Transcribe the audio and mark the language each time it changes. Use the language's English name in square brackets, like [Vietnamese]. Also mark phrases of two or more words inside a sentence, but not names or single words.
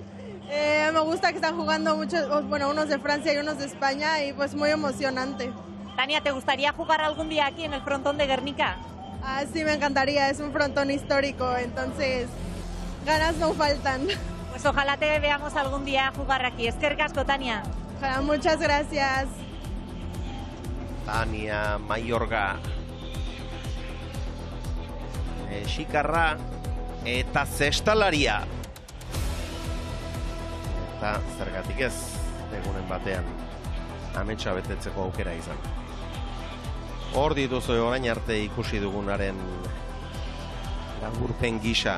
[Spanish] Me gusta que están jugando muchos, unos de Francia y unos de España y pues muy emocionante. Tania, ¿te gustaría jugar algún día aquí en el frontón de Guernica? Ah, sí, me encantaría, es un frontón histórico, entonces ganas no faltan. Pues ojalá te veamos algún día jugar aquí. [Basque] Eskerrik asko, Tania. [Spanish] Muchas gracias. Tania Mayorga. [Basque] Mexikarra eta zestalaria. Eta zergatik ez, egunen batean ametsa betetzeko aukera izan. Hor dituzu orain arte ikusi dugunaren laburpen gisa.